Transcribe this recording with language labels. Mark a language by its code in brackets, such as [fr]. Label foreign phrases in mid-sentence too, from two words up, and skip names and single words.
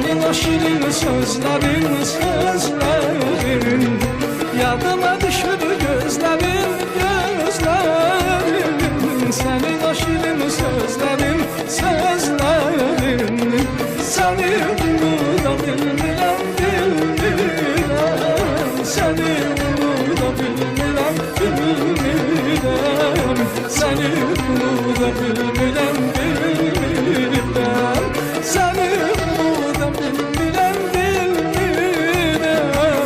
[tr] o şirin sözlerin, sözlerin [az] yadıma düşür [tr] gözlerin, gözlerin. Senin o şirin sözlerin, sözlerin [az] seni unuda bilmirəm, bilmirəm. Seni unuda bilmirəm, bilmirəm. Seni unuda bilmirəm, bilmirəm. Seni unuda bilmirəm, bilmirəm.